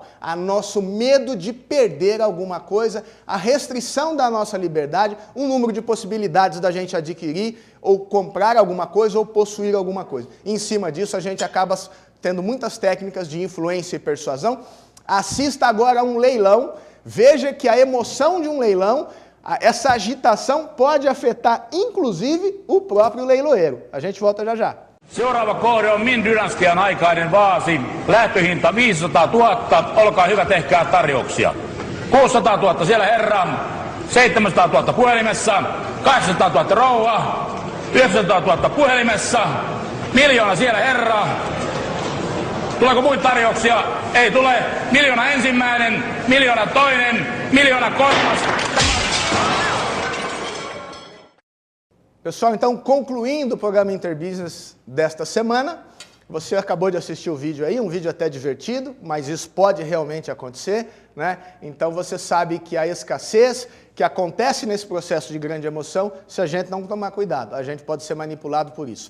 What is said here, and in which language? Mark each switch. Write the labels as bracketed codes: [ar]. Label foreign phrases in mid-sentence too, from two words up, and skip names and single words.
[pt] A nosso medo de perder alguma coisa, a restrição da nossa liberdade, um número de possibilidades da gente adquirir ou comprar alguma coisa ou possuir alguma coisa. E em cima disso, a gente acaba tendo muitas técnicas de influência e persuasão. Assista agora a um leilão, veja que a emoção de um leilão, essa agitação pode afetar, inclusive, o próprio leiloeiro. A gente volta já já. [fi] Seuraava kohde on Min dynastian aikainen vaasi. Lähtöhinta 500 000. Olkaa hyvä, tehkää tarjouksia. 600 000 siellä herra. 700 000 puhelimessa. 800 000 rouva. 900 000 puhelimessa. 1 000 000 siellä herra. Tuleeko muita tarjouksia? Ei tule. 1 000 000 ensimmäinen. 1 000 000 toinen. 1 000 000 kolmas. [pt] Pessoal, então, concluindo o programa Interbusiness desta semana, você acabou de assistir o vídeo aí, um vídeo até divertido, mas isso pode realmente acontecer, né? Então você sabe que a escassez que acontece nesse processo de grande emoção, se a gente não tomar cuidado, a gente pode ser manipulado por isso.